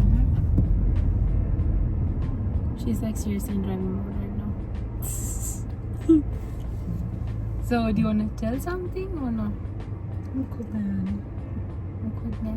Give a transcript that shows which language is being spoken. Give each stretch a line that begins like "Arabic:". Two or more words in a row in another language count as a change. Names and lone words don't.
English: She's like seriously in driving mode right now. So, do you want to tell something or not?
Sinhala: මොකද නෑ.
Hindi: खुद ने.